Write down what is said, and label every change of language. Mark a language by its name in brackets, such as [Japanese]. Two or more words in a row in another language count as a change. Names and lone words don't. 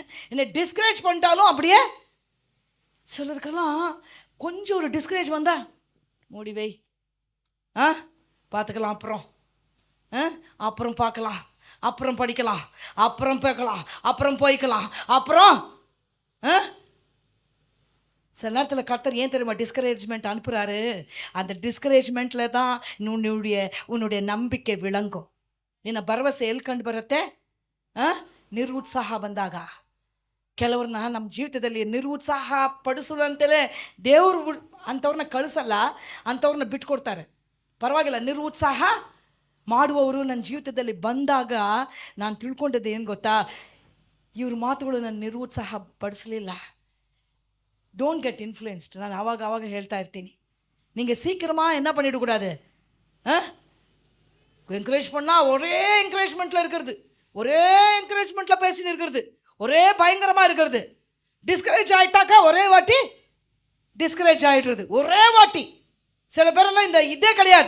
[Tamil] என்னை டிஸ்கரேஜ் பண்ணிட்டாலும் அப்படியே. சிலருக்கெல்லாம் கொஞ்சம் ஒரு டிஸ்கரேஜ் வந்தா முடிவை பார்த்துக்கலாம், அப்புறம் பார்க்கலாம், அப்புறம் படிக்கலாம், அப்புறம் பார்க்கலாம், அப்புறம் போய்க்கலாம், அப்புறம் சில நேரத்தில் கர்த்தர் ஏன் தெரியுமா டிஸ்கரேஜ்மெண்ட் அனுப்புகிறாரு? அந்த டிஸ்கரேஜ்மெண்ட்டில் தான் உன்னுடைய நம்பிக்கை விளங்கும். [Kannada] ನಿನ್ನ ಭರವಸೆ ಎಲ್ಲಿ ಕಂಡು ಬರುತ್ತೆ? ನಿರುತ್ಸಾಹ ಬಂದಾಗ. ಕೆಲವ್ರನ್ನ ನಮ್ಮ ಜೀವಿತದಲ್ಲಿ ನಿರುತ್ಸಾಹ ಪಡಿಸುವಂತಲೇ ದೇವರು ಅಂಥವ್ರನ್ನ ಕಳಿಸಲ್ಲ, ಅಂಥವ್ರನ್ನ ಬಿಟ್ಕೊಡ್ತಾರೆ. ಪರವಾಗಿಲ್ಲ, ನಿರುತ್ಸಾಹ ಮಾಡುವವರು ನನ್ನ ಜೀವಿತದಲ್ಲಿ ಬಂದಾಗ ನಾನು ತಿಳ್ಕೊಂಡಿದ್ದೆ ಏನು ಗೊತ್ತಾ? ಇವ್ರ ಮಾತುಗಳು ನನ್ನ ನಿರುತ್ಸಾಹ ಪಡಿಸಲಿಲ್ಲ. [English] Don't get influenced. [Kannada] ನಾನು ಆವಾಗ ಹೇಳ್ತಾ ಇರ್ತೀನಿ, [Tamil] நீங்கள் சீக்கிரமாக என்ன பண்ணிடக்கூடாது, என்கரேஜ் பண்ணால் ஒரே என்கரேஜ்மெண்ட்டில் இருக்கிறது, ஒரே என்கரேஜ்மெண்ட்டில் பேசிட்டு இருக்கிறது, ஒரே பயங்கரமாக இருக்கிறது. டிஸ்கரேஜ் ஆகிட்டாக்கா ஒரே வாட்டி டிஸ்கரேஜ் ஆகிடுறது, ஒரே வாட்டி. சில பேரெல்லாம் இந்த இதே கிடையாது.